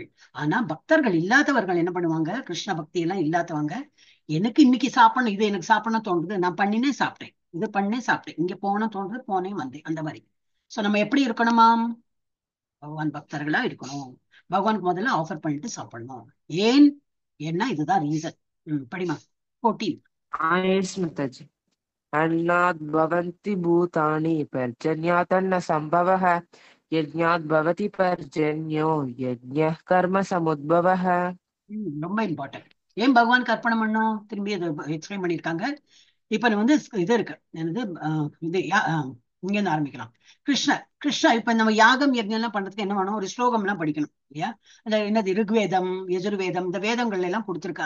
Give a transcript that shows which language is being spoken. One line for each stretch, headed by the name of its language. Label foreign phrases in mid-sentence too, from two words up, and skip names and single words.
Tamil: ஆனா பக்தர்கள் இல்லாதவர்கள் என்ன பண்ணுவாங்க? கிருஷ்ண பக்தி எல்லாம் இல்லாதவங்க, எனக்கு இன்னைக்கு சாப்பிடணும், இது எனக்கு சாப்பிடணும் தோன்றுது, நான் பண்ணினே சாப்பிட்டேன், இது பண்ணே சாப்பிட்டேன், இங்க போன தோன்றுது போனே வந்தேன், அந்த மாதிரி. சோ நம்ம எப்படி இருக்கணுமாம்? பகவான் பக்தர்களா இருக்கணும். பகவானுக்கு முதல்ல ஆஃபர் பண்ணிட்டு சாப்பிடணும். ஏன்? ஏன்னா இதுதான் ரீசன். படிமா 14.
English: yes Mataji
Sanskrit: अन्नाद् भवन्ति भूतानि पर्जन्यात् संभवः यज्ञात् भवति पर्जन्यो यज्ञः कर्म समुद्भवः
English: important.
Tamil: ஏன் பகவானுக்கு அர்ப்பணம் பண்ணோம்? திரும்பி அதை எக்ஸ்பிளைன் பண்ணிருக்காங்க. இப்ப வந்து இது இருக்கு என்னது, இது இங்க இருந்து ஆரம்பிக்கலாம். கிருஷ்ணா இப்ப நம்ம யாகம் யஜ்ஞம் எல்லாம் பண்றதுக்கு என்ன வேணும்? ஒரு ஸ்லோகம் எல்லாம் படிக்கணும் இல்லையா? அந்த என்னது ரிக்வேதம், யஜுர்வேதம், இந்த வேதங்கள் எல்லாம் கொடுத்துருக்கு.